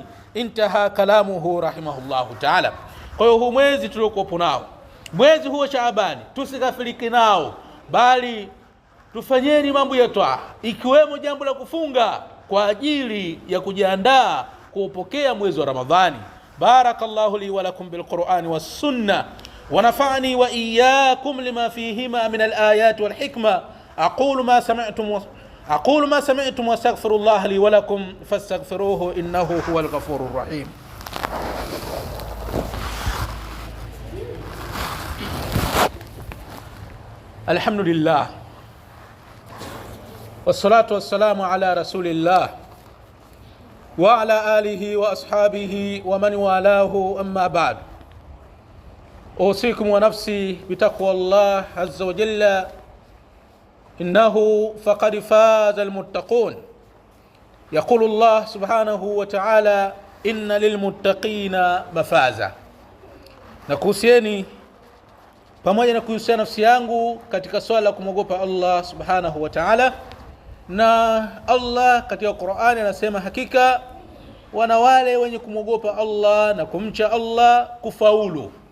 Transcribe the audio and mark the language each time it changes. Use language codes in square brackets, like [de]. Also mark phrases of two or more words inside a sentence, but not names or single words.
[ar] انتهى كلامه رحمه الله تعالى. [sw] Kwa hiyo huu mwezi tuliokuwa nao, mwezi huu wa Shaaban, tusikafiriki nao, bali tufanyeni mambo ya taa, ikiwemo jambo la kufunga kwa ajili ya kujiandaa kuupokea mwezi wa Ramadhani. [ar] بارك الله لي ولكم بالقرآن والسنة ونفعني وإياكم لما فيهما من الآيات والحكمة. أقول ما سمعتم وأستغفر الله لي ولكم فاستغفروه إنه هو الغفور الرحيم. الحمد لله والصلاة والسلام على رسول الله وعلى آله وأصحابه ومن والاه، أما بعد. أوصيكم ونفسي بتقوى الله عز وجل، إنه فقد فاز المتقون. يقول الله سبحانه وتعالى، إن للمتقين مفازا. [sw] Na kuhusieni pamoja na kuhusiana nafsi yangu katika swala la kumwogopa Allah [ar] سبحانه وتعالى. [sw] Na Allah katika Qur'ani anasema hakika wana wale wenye kumwogopa Allah na kumcha Allah kufaulu.